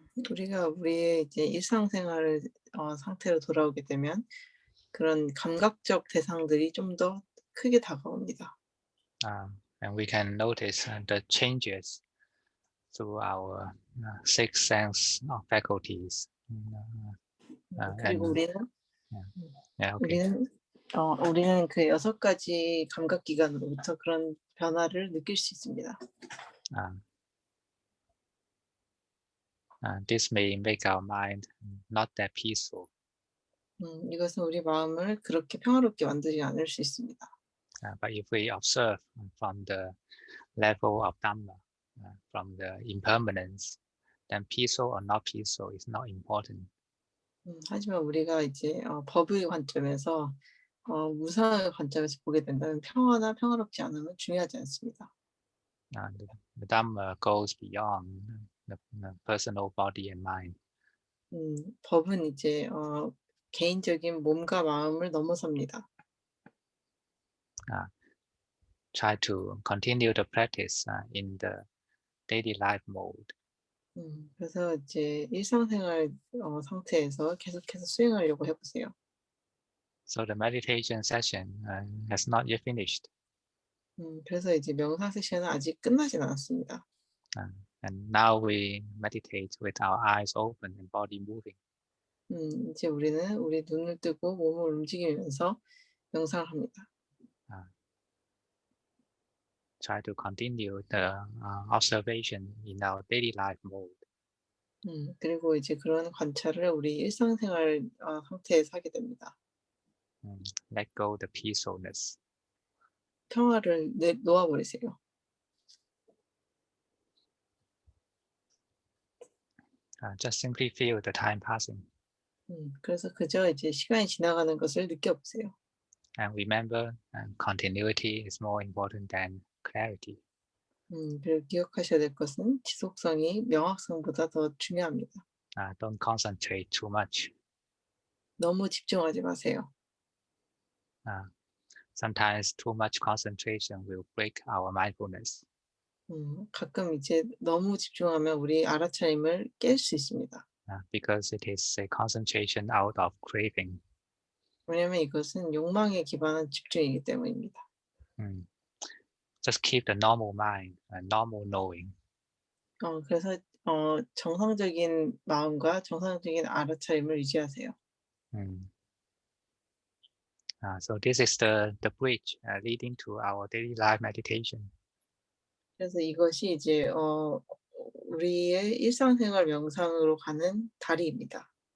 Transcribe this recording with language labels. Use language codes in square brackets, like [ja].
[ko] 우리가 우리의 이제 일상생활 상태로 돌아오게 되면 그런 감각적 대상들이 좀 더 크게 다가옵니다. [en] And we can notice the changes through our six sense faculties. [ko] 그리고 [en] And [ko] 우리는 [en] yeah, okay. [ko] 우리는 그 6가지 감각 기관으로부터 그런 변화를 느낄 수 있습니다. [en] This may make our mind not that peaceful. [ko] 이것은 우리 마음을 그렇게 평화롭게 만들지 않을 수 있습니다. [en] But if we observe from the level of Dhamma, from the impermanence, then peaceful or not peaceful is not important. [ko] 하지만 우리가 이제 법의 관점에서 무상의 관점에서 보게 된다면 평화나 평화롭지 않음은 중요하지 않습니다. [en] The Dhamma goes beyond the personal body and mind. [ko] 법은 이제 개인적인 몸과 마음을 넘어섭니다. [en] Try to continue the practice in the daily life mode. [ko] 그래서 이제 일상생활 상태에서 계속해서 수행하려고 해보세요. [en] So the meditation session has not yet finished. [ko] 그래서 이제 명상 세션은 아직 끝나진 않았습니다. [en] And now we meditate with our eyes open and body moving. [ko] 이제 우리는 우리 눈을 뜨고 몸을 움직이면서 명상을 합니다. [en] Try to continue the observation in our daily life mode. [ko] 그리고 이제 그런 관찰을 우리 일상생활 상태에서 하게 됩니다. [en] Let go the peacefulness. [ko] 평화를 놓아버리세요. [en] Just simply feel the time passing. [ko] 그래서 그저 이제 시간이 지나가는 것을 느껴보세요. [en] And remember, continuity is more important than clarity. [ko] 그리고 기억하셔야 될 것은 지속성이 명확성보다 더 중요합니다. [en] Don't concentrate too much. [ko] 너무 집중하지 마세요. [en] Sometimes too much concentration will break our mindfulness. [ko] 가끔 이제 너무 집중하면 우리 알아차림을 깰 수 있습니다. [en] Because it is a concentration out of craving. [ko] 왜냐하면 이것은 욕망에 기반한 집중이기 때문입니다. [en] Just keep the normal mind, normal knowing. [ko] 그래서 정상적인 마음과 정상적인 알아차림을 유지하세요. [en] So this is the bridge leading to our daily life meditation. [ko] 그래서 이것이 이제 우리의 일상생활 명상으로 가는 다리입니다.